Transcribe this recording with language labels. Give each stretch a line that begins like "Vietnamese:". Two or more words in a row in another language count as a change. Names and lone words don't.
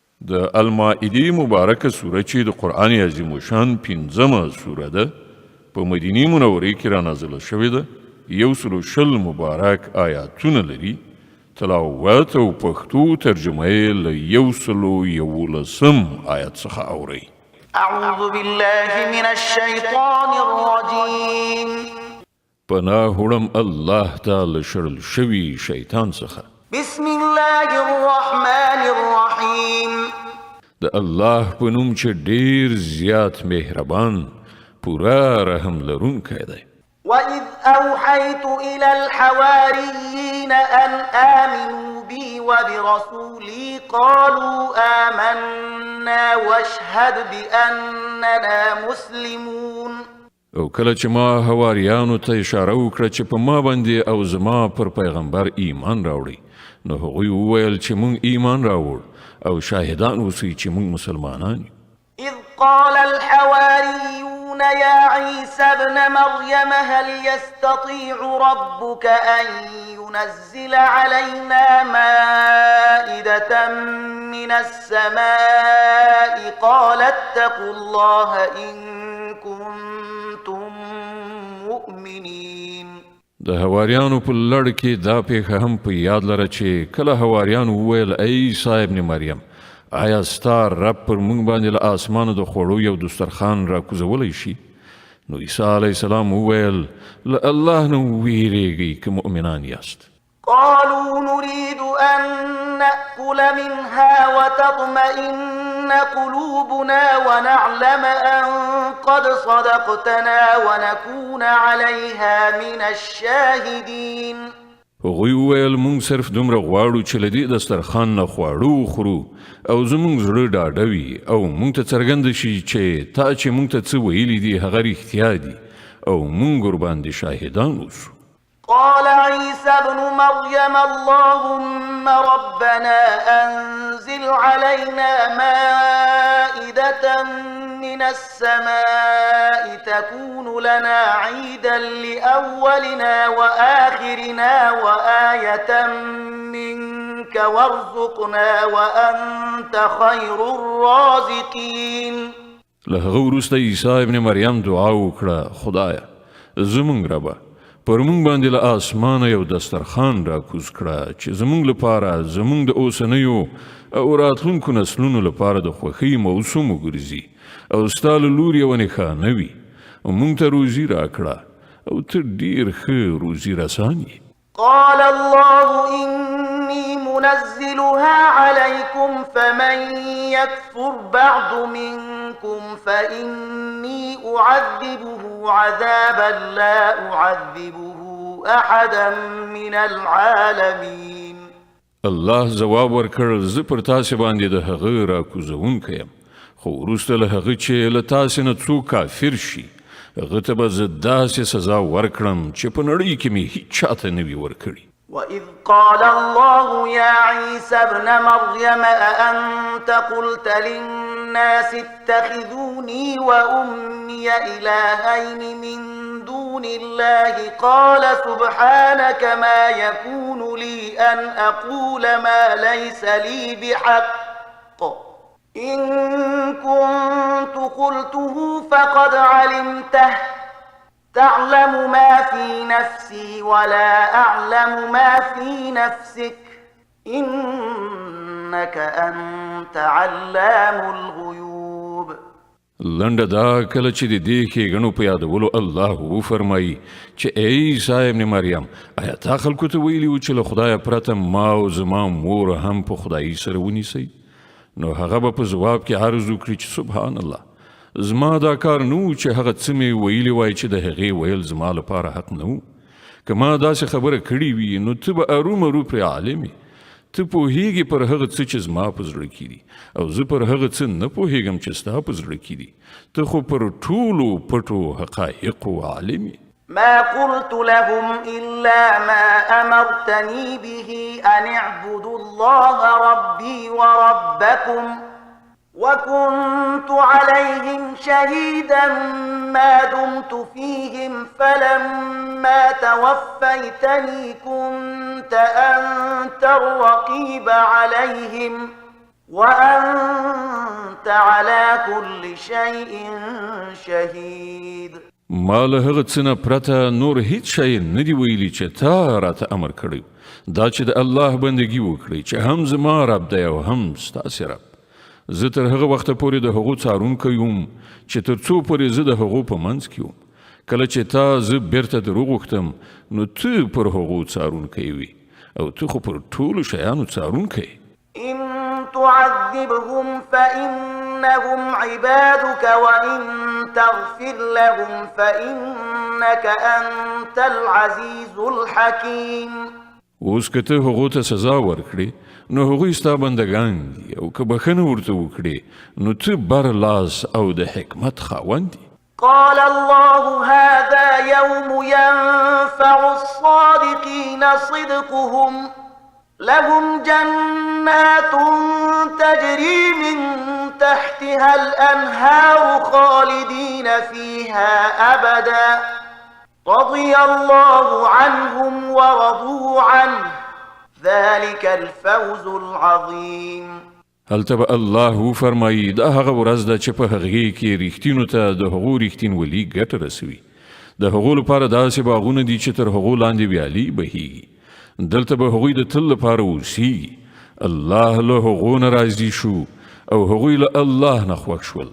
Pashto: د المائده مبارکه سوره چې د قرآن عظیم الشان 5مه سوره ده په مدینه منوره کې را نازله شوې ده. 120 مبارک آیاتونه لري. تلاوت او پښتو ترجمه یې له 111 آیت څخه اورئ.
Arabic: اعوذ بالله من الشیطان الرجیم.
Pashto: پناه وړم الله تعالی شړل شوي شیطان څخه.
Arabic: بسم الله الرحمن الرحیم.
Pashto: د الله په نوم چې ډیر زیات مهربان پورا رحم لرونکی دی.
Arabic: وَإِذْ أَوْحَيْتُ إِلَى الْحَوَارِيِّينَ أَنْ آمِنُوا بِي وَبِرَسُولِي قَالُوا آمَنَّا وَاشْهَدْ بِأَنَّنَا مُسْلِمُونَ.
Pashto: او کله چې ما حواریانو ته اشاره وکړه چې په ما باندې او زما پر پیغمبر ایمان راوړي، نو هغوی وویل چې مونږ ایمان راوړ او شاهدان اوسئ چې مونږ مسلمانان یو.
Arabic: إذ قال الحواريون يا عيسى ابن مريم هل يستطيع ربك أن ينزل علينا مائدة من السماء قال اتقوا الله إن كنتم مؤمنين.
Pashto: د حواریانو په لړ کې دا پیښه هم په یاد لره چې کله حواریانو وویل ای عیسی ابن مریم آیا ستا رب پر مونږ باندې له آسمانو د خوړو یو دسترخوان را کوزولی شي؟ نو عیسی
Arabic: علیه السلام
Pashto: وویل له الله نه ویریږئ که مؤمنان یاست.
Arabic: قالوا نريد أن نأكل منها وتطمئن قلوبنا ونعلم أن قد صدقتنا ونكون عليها من الشاهدين.
Pashto: هغوی وویل مونږ صرف دومره غواړو چې له دې دسترخوان نه خواړه وخورو او زمونږ زړه ډاډه وي او مونږ ته څرګنده شي چې تا چې مونږ ته څه ویلي دي هغه رښتیا دي او مونږ ورباندې شاهدان اوسو.
Arabic: قال عيسى ابن مريم اللهم ربنا أنزل علينا مائدة من السماء تكون لنا عيدا لأولنا وآخرنا وآية منك وارزقنا وأنت خير الرازقين.
Pashto: له هغه وروسته عیسی ابن مریم دعا وکړه خدایه زمونږ ربه پر مونږ باندې له آسمانه یو دسترخوان را کوز کړه چې زمونږ لپاره زمونږ د اوسنیو او راتلونکو نسلونو لپاره د خوښۍ موسم وګرځي او ستا له لورې یوه نښانه وي او مونږ ته روزي راکړه او ته ډېر ښه روزي رسان یې.
Arabic: قال الله إني منزلها عليكم فمن يكفر بعد منكم فإني أعذبه عذابا لا أعذبه أحدا من العالمين.
Pashto: الله جواب ورکړ زه پر تاسې باندې د هغه راکوزونکی یم خو وروسته له هغه چې له تاسې نه څوک کافر شي هغه ته به زه داسې سزا ورکړم چې په نړۍ کې مې هیچ چاته نه وي ورکړي.
Arabic: وإذ قال الله يا عيسى ابن مريم أأنت قلت للناس اتخذوني وأمي إلهين من دون الله قال سبحانك ما يكون لي أن أقول ما ليس لي بحق إن كنت قلته فقد علمته تعلم ما في نفسي ولا أعلم ما في نفسك إنك أنت علام الغيوب.
Pashto: لنډه دا کله چې د دې ښېګڼو په یادولو الله وفرمایي چې ای عیسی ابن مریم آیا تا خلکو ته ویلي و چې له خدایه پرته ما او زما مور هم په خدایي سره ونیسئ؟ نو هغه به په جواب کې عرض وکړي چې
Arabic: سبحان الله
Pashto: زما دا کار نه و چې هغه څه مې ویلي وای چې د هغې ویل زما لپاره حق نه و. که ما داسې خبره کړې وي نو ته به ارومرو پرې عالم یې. ته پوهیږي پر هغه څه چې زما په زړه کې دي او زه پر هغه څه نه پوهیږم چې ستا په زړه کې دي. ته خو پر ټولو پټو حقایقو عالم یې.
Arabic: ما قلت لهم إلا ما أمرتني به أن اعبدوا الله ربي وربكم وكنت عليهم شهيدا ما دمت فيهم فلما توفيتني كنت أنت الرقيب عليهم وأنت وأنت على كل شيء شهيد.
Pashto: ما له هغه څه نه پرته نور هیڅ شی نه دی ویلي چې تا راته امر کړی دا چې د الله بندګي وکړي چې هم زما رب دی او هم ستاسې رب. زه تر هغه وخته پورې د هغو څارونکی یم چې تر څو پورې زه د هغو په منځ کې یم. کله چې تا زه بیرته در وغوښتم نو ته پر هغو څارونکی وي او ته خو پر ټولو شیانو څارونکی.
Arabic: إن تعذبهم فإنهم عبادك وإن تغفر لهم فإنك أنت العزيز الحكيم.
Pashto: اوس که ته هغو ته سزا ورکړې نو هغوی ستا بندګان دي او که بخښنه ورته وکړې نو ته بر لاس او د حکمت خاوند دي.
Arabic: قال الله هذا يوم ينفع الصادقين صدقهم لهم جنات تجري من تحتها الأنهار خالدين فيها أبدا رضي الله عنهم ورضوا عنه ذلك الفوز العظيم.
Pashto: هلته به الله فرمایي دا هغه ورځ ده چې په هغې کې ریښتینو ته د هغو ریښتینولي ګټه رسوي. د هغو لپاره داسې باغونه دي چې تر هغو لاندې ویالې بهیږي. دلته به هغوی د تل لپاره اوسیږي. الله له هغو نه راضي شو او هغوی له الله نه خوښ شول.